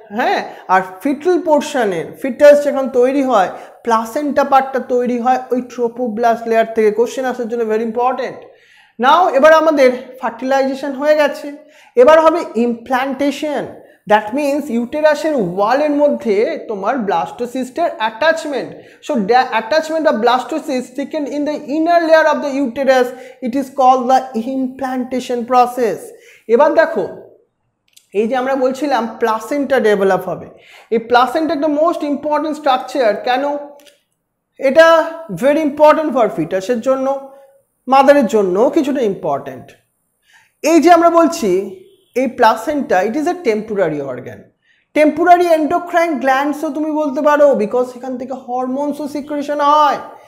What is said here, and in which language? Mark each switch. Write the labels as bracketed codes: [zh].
[bn] হ্যাঁ, আর fetal পোর্শনের, foetus যখন তৈরি হয়, প্লাসেন্টা পার্টটা তৈরি হয় ওই ট্রোপোব্লাস্ট লেয়ার থেকে। কোশ্চেন আসার জন্য ভেরি ইম্পর্টেন্ট। নাও এবার আমাদের ফার্টিলাইজেশন হয়ে গেছে, এবার হবে ইমপ্ল্যান্টেশন। দ্যাট মিনস ইউটেরাসের ওয়ালের মধ্যে তোমার ব্লাস্টোসিস্টের attachment. [en] So the attachment of blastocyst taken in the inner layer of the uterus, it is called the implantation process. [bn] এবার দেখো এই যে আমরা বলছিলাম প্লাসেন্টা ডেভেলপ হবে, এই প্লাসেন্টা একটা মোস্ট ইম্পর্টেন্ট স্ট্রাকচার। কেন, এটা ভেরি ইম্পর্টেন্ট ফর ফিটাসের জন্য, মাদারের জন্য কিছুটা ইম্পর্টেন্ট। এই যে আমরা বলছি এই placenta, [en] it is a temporary organ, [bn] temporary endocrine গ্ল্যান্ডসও তুমি বলতে পারো, বিকজ এখান থেকে হরমোনসও সিক্রেশন হয়।